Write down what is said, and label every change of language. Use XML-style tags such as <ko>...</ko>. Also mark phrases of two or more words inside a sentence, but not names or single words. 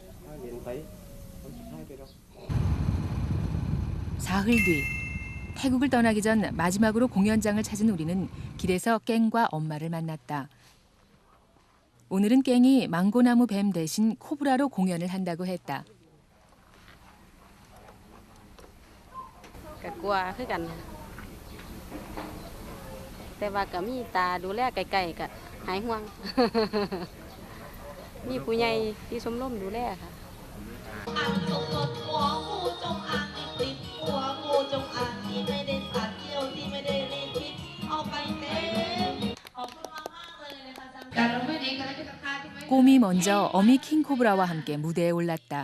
<ko>사흘 뒤, 태국을 떠나기 전 마지막으로 공연장을 찾은 우리는 길에서 깽과 엄마를 만났다. 오늘은 깽이 망고나무 뱀 대신 코브라로 공연을 한다고 했다.</ko> <th>ก็กลัวคือกันแต่ว่าก็มีตาดูแลไกลๆก็หายห่วง มีผู้ใหญ่ที่ชมรมดูแลค่ะ</th> <ko>꼼이 먼저 어미 킹코브라와 함께 무대에 올랐다.</ko>